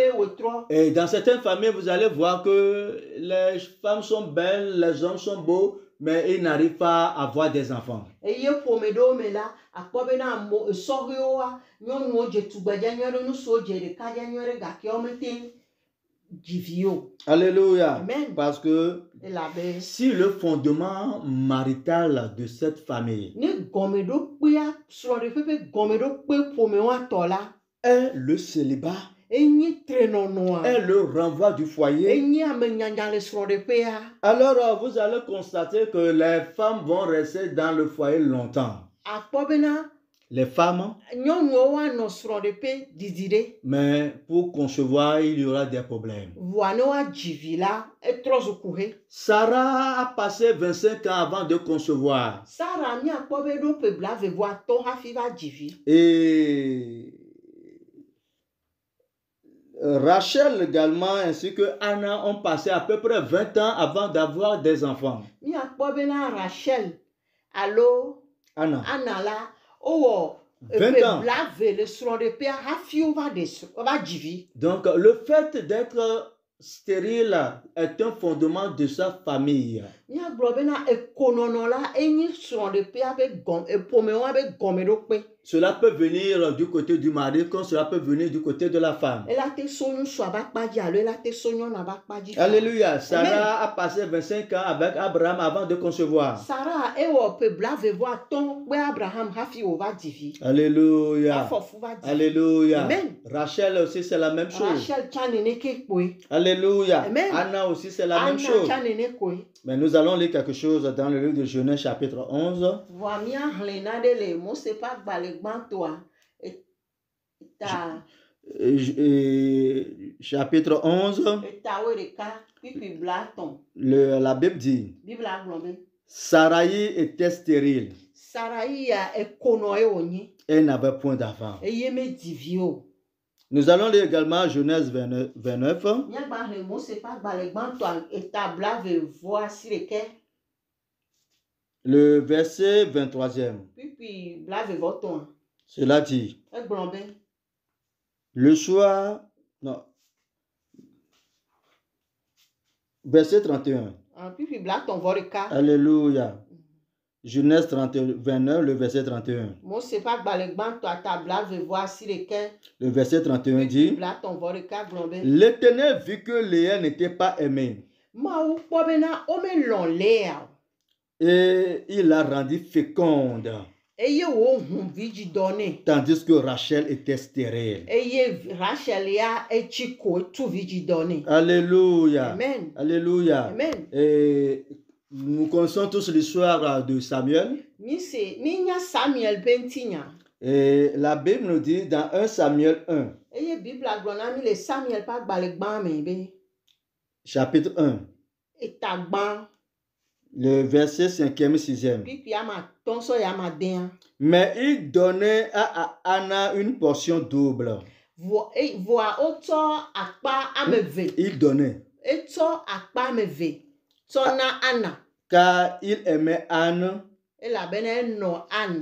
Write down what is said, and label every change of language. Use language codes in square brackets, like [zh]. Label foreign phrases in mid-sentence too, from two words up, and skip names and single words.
[fr] Et dans certaines familles, vous allez voir que les femmes sont belles, les hommes sont beaux, mais ils n'arrivent pas à avoir des enfants. [ee] eye ƒome ɖewo me la akpɔ bena sɔhɛwo wa nyɔnuwo dze tugbedze nyuie ɖe ŋutsuwo dze ɖekadze nyuie ɖe gake wo mete dzi vi o. [fr] Alléluia. Amen. Parce que [ee] Elabe [fr] si le fondement marital de cette famille [ee] ne gɔmeɖokpea srɔ̃ɖeƒe ƒe gɔmeɖokpe ƒomewo atɔ la [fr] est le célibat, [ee] enye trenɔnɔa [fr] est le renvoi du foyer, [ee] enye amenyanya le srɔ̃ɖeƒea [fr] alors vous allez constater que les femmes vont rester dans le foyer longtemps. [ee] akpɔ bena [fr] Les femmes, [ee] nyɔnuwo woanɔ srɔ̃ɖeƒe didi ɖe [fr] mais pour concevoir, il y aura des problèmes. [ee] voa ne woadzi vi la etrɔ zu kuhe. [fr] Sarah a passé 25 ans avant de concevoir. [ee] Sara miakpɔ be ɖo ƒe blaeve-vɔ-atɔ̃ hafi va dzi vi. [fr] Et Rachel également ainsi que Anna ont passé à peu près 20 ans avant d'avoir des enfants. [ee] Miakpɔ bena Rachel alo Anna, Anna la wowɔ [fr] 20 ans. [ee] ƒe blaeve le srɔ̃ɖeƒea hafi wova dzi vi. [fr] Donc le fait d'être stérile est un fondement de sa famille. [ee] Miagblɔ bena ekonɔnɔ la enye srɔ̃ɖeƒea ƒe ƒomewoa ƒe gɔmeɖokpe. [fr] Cela peut venir du côté du mari comme cela peut venir du côté de la femme. [ee] Ela te so ŋutsua ƒe akpadzi alo ela te so nyɔnua ƒe akpadzi. [fr] Alléluia. Sarah a passé 25 ans avec Abraham avant de concevoir. [ee] Sara ewɔ ƒe blaeve-vɔ-atɔ̃ kpe Abraham hafi wòva dzi vi. [fr] Alléluia. [ee] Afɔfu va dzi. [fr] Alléluia. Amen. Rachel aussi c'est la même chose. [ee] Rachel tsa nene ke kpoe. [fr] Alléluia. Amen. Anna aussi c'est la même [ee] Anna [fr] chose. [ee] tsa nene koe. [fr] Mais nous allons lire quelque chose dans le livre de Genèse chapitre 11. [ee] Voa miahlẽ naɖe le Mose ƒe agbalẽ gbãtɔa eta [fr] Chapitre 11, [ee] etawo ɖeka pipi blatɔ̃. [fr] la Bible dit, [ee] Bibla gblɔ be [fr] Sarai était stérile. [ee] Sarai ya ekonɔ ye wònye [fr] Elle n'avait point d'enfant. [ee] eye medzi vi o. [fr] Nous allons lire également Genèse 29, [ee] Míagba hlẽ Mose ƒe agbalẽ gbãtɔa eta blaeve-vɔ-asiɖeke [fr] le verset 23e. [ee] pipi blaeve-vɔ-tɔ̃a. [fr] Cela dit, [ee] Egblɔ be [fr] le soir, non, verset 31. [ee] pipi blatɔ̃-vɔ-ɖeka. [fr] Alléluia. Genèse 29, le verset 31. [ee] Mose ƒe agbalẽ gbãtɔa eta blaeve-vɔ-asiɖeke [fr] Le verset 31 [ee] pipi [fr] dit, [ee] blatɔ̃-vɔ-ɖeka gblɔ be [fr] l'Éternel vit que Léa n'était pas aimée [ee] Mawu kpɔ bena womelɔ̃ Léa o. [fr] et il la rendit féconde, [ee] Eye wòhu vidzidɔ nɛ. [fr] tandis que Rachel était stérile. [ee] Eye Rachel ya etsi ko etu vidzidɔ nɛ. [fr] Alléluia. Amen. Alléluia. Amen. Et nous connaissons tous l'histoire de Samuel. [ee] Minya Samuel ƒe ŋutinya. [fr] Et la Bible nous dit dans 1 Samuel 1, [ee] Eye Bibla gblɔ na mi le Samuel ƒe agbalẽ gbã me be [fr] chapitre 1, [ee] eta gbã [fr] le verset 5e, 6e. [ee] pipi amatɔ̃ sɔ ya amadea. [fr] Mais il donnait à Anna une portion double. [ee] Voa wotsɔ akpa ame eve. [fr] Il donnait. [ee] Etsɔ akpa ame eve tsɔ na Anna. [fr] Car il aimait Anne [ee] Elabena enɔ Anne.